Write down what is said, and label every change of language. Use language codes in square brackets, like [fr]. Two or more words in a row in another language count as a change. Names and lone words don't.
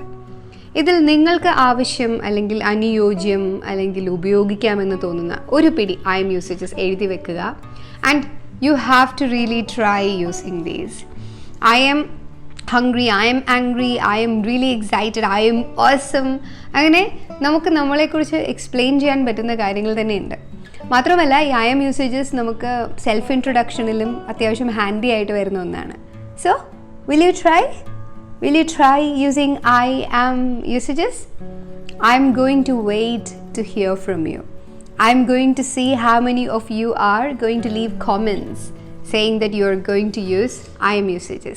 [ml] ഇതിൽ നിങ്ങൾക്ക് ആവശ്യം അല്ലെങ്കിൽ അനുയോജ്യം അല്ലെങ്കിൽ ഉപയോഗിക്കാമെന്ന് തോന്നുന്ന ഒരു പിടി [en] I am usages [ml] എഴുതി വെക്കുക. [en] And you have to really try using these. I am hungry, I am angry, I am really excited, I am awesome. [ml] അങ്ങനെ നമുക്ക് നമ്മളെക്കുറിച്ച് എക്സ്പ്ലെയിൻ ചെയ്യാൻ പറ്റുന്ന കാര്യങ്ങൾ തന്നെയുണ്ട്. മാത്രമല്ല ഈ [en] I am usages [ml] നമുക്ക് [en] self introductionലും [ml] അത്യാവശ്യം ഹാൻഡി ആയിട്ട് വരുന്ന ഒന്നാണ്. [en] സോ will you try using I am usages? I am going to wait to hear from you. I am going to see how many of you are going to leave comments saying that you are going to use I am usages.